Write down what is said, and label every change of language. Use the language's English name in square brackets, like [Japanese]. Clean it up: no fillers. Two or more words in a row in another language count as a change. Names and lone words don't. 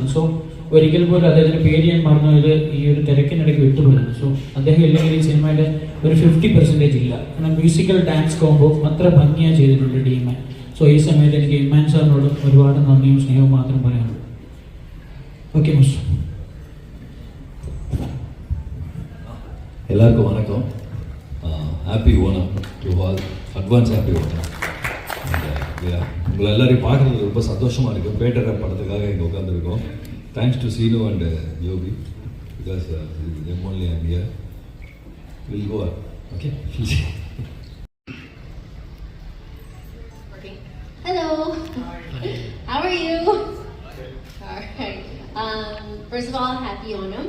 [Malayalam] സോ ഒരിക്കൽ പോലും അദ്ദേഹത്തിൻ്റെ പേര് ഞാൻ മറന്നത് ഈ ഒരു തിരക്കിനിടയ്ക്ക് വിട്ടുപോയിരുന്നു. സോ അദ്ദേഹം ഇല്ലെങ്കിൽ ഈ സിനിമയുടെ ഒരു 50% ഇല്ല. കാരണം [English] musical dance combo [Malayalam] അത്ര ഭംഗിയായി ചെയ്തിട്ടുണ്ട് D ഇമ്മാൻ. സോ ഈ സമയത്ത് എനിക്ക് ഇമ്മാൻ സാറിനോട് ഒരുപാട് നന്ദിയും സ്നേഹവും മാത്രം പറയാനുള്ളൂ. [English] okay mister. [Tamil] எல்லாருக்கும் வணக்கம். [English] Happy Onam to all. Advance happy Onam. [Tamil] உங்களை எல்லாரையும் பார்க்குறது ரொம்ப சந்தோஷமாக இருக்குது. பேட்டர் படத்துக்காக இங்கே உட்காந்துருக்கோம். [English] Thanks to Seenu and Yogi, பிகாஸ் them only I'm here. We'll go on. Okay. Hello. How are you? All right. First of all, happy Onam.